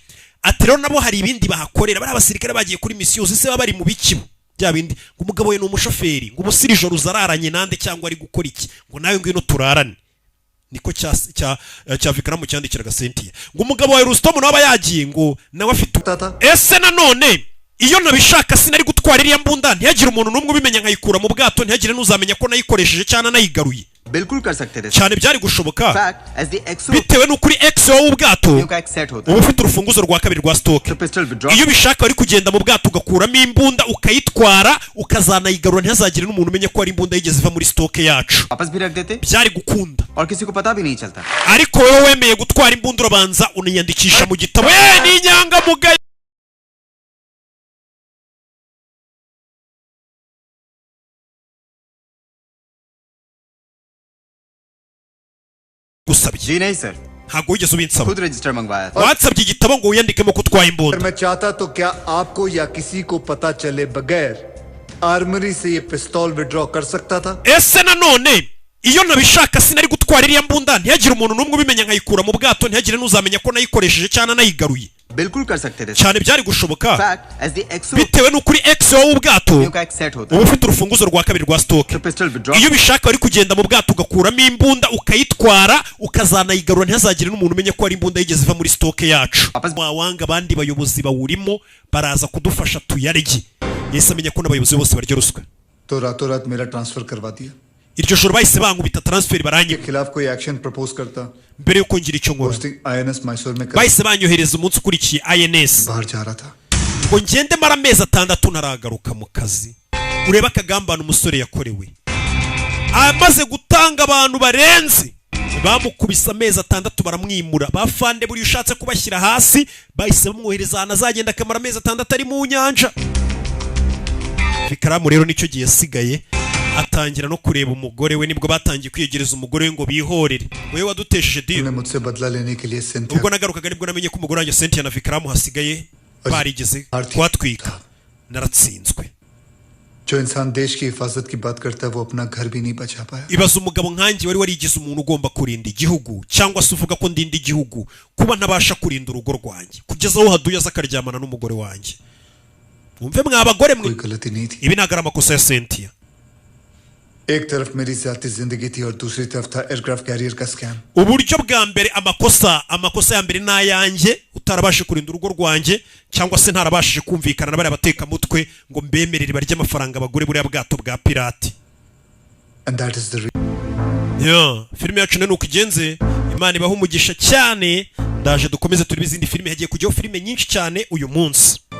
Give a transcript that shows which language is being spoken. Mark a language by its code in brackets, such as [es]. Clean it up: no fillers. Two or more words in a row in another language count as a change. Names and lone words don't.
[rw] Ati rero nabo hari ibindi bahakorera bari abasirikare bagiye kuri misiyo zise bari mu bikibo bya bindi ngo umugabo we ni umushoferi ngo ubusiri ijoro uzararanye nande cyangwa ari gukora iki ngo nawe ngwino turarane. Niko cya Fikram cyandikiraga sentiye ngo umugabo wa Rustom nawe aba yagiye ngo nawe afite ese nanone iyo nabishaka sinari gutwara iriya mbunda ntihagire umuntu n'umwe ubimenya nkayikura mu bwato ntihagire n'uzamenya ko nayikoresheje cyane nayigaruye. [hi] बिल्कुल कर सकते थे [rw] cyane byari gushoboka bitewe n'ukuri ex wowe ubwato uba ufite urufunguzo rwa kabiri rwa stock. Iyo bishaka wari kugenda mu bwato ugakuramo imbunda ukayitwara ukazanayigarura ntihazagire n'umuntu umenya ko ari imbunda yigeze iva muri stock yacu. Byari gukunda ariko wowe wemeye gutwara imbunda urabanza uniyandikisha mu gitabo. Ni inyangamugayo. [hi] जी नहीं सर [rw] ntago wigeze ubinsaba. [hi] खुद रजिस्टर मंगवाया था. [rw] watsabye igitabo ngo wiyandikemo ko utwaye imbunda. [hi] मैं चाहता तो क्या आपको या किसी को पता चले बगैर आर्मरी से ये पिस्तौल विड्रॉ कर सकता था. [rw] ese nanone iyo nabishaka sinari gutwara gutwara iriya mbunda ntihagire umuntu n'umwe ubimenya nkayikura mu bwato ntihagire n'uzamenya ko nayikoresheje cyangwa nayigaruye [hi] बिल्कुल कर सकते थे [rw] cyane byari gushoboka fact as the exo bitewe n'ukuri exo w'ubwato [hi] का एक सेट होता [rw] uba ufite urufunguzo rwa kabiri rwa stock [hi] है [en] pistol withdraw [rw] iyo ubishaka wari kugenda mu bwato ugakuramo imbunda ukayitwara ukazanayigarura ntihazagire n'umuntu umenya ko ari imbunda yigeze iva muri stock yacu wawanga abandi bayobozi bawurimo baraza kudufasha tuyarye yese amenya ko n'abayobozi bose barya ruswa [hi] तो रातों रात मेरा ट्रांसफर करवा दिया [rw] iryo joro bahise bankubita transfer [hi] के [rw] baranyiba [hi] खिलाफ कोई [en] action propose [hi] करता [rw] mbere yuko ngira icyo nkora [hi] पोस्टिंग आईएनएस मैसूर में कर [rw] bahise banyohereza umunsi ukurikiye INS [hi] बाहर जा रहा था [rw] ngo ngende mara amezi 6 ntaragaruka mu kazi ureba akagambana umusore yakorewe amaze gutanga abantu barenze bamukubisa amezi 6 baramwimura bafande buri ushatse kubashyira hasi bahise bamwohereza ahantu azagenda akamara amezi 6 ari mu nyanja Fikaramu rero nicyo gihe yasigaye atangira no kureba umugore we nibwo batangiye kwiyegereza umugore we ngo bihorere wewe wadutesheje deal [hi] ने मुझसे बदला लेने के लिए सेंथिया [rw] ubwo nagarukaga nibwo namenye ko umugore wanjye Cynthia na Fikaramu hasigaye barigeze kwatwika naratsinzwe [hi] जो इंसान देश की हिफाजत की बात करता है वो अपना घर भी नहीं बचा पाया [rw] ibaza umugabo nkanjye wari warigize umuntu ugomba kurinda igihugu cyangwa se uvuga ko ndinda igihugu kuba ntabasha kurinda urugo rwanjye kugeza aho haduye azakaryamana n'umugore wanjye umve mwa abagore mwe [hi] कोई गलती नहीं थी [rw] ibi nagara amakosa ya Cynthia [hi] एक तरफ मेरी जाती जिंदगी थी और दूसरी तरफ था [en] aircraft carrier [hi] का स्कैम [rw] uburyo bwa mbere amakosa ya mbere nayanjye utarabashe kurinda urugo rwanjye cyangwa se ntarabashije kumvikana n'abari abateka mutwe ngo mbemerere barya amafaranga abagore buri bwato bwa pirate [en] and that is the [rw] filime yacu nuko igenze Imana ibaho umugisha cyane ndaje dukomeze turi bizindi filime hagiye kujyaho filime nyinshi cyane uyu munsi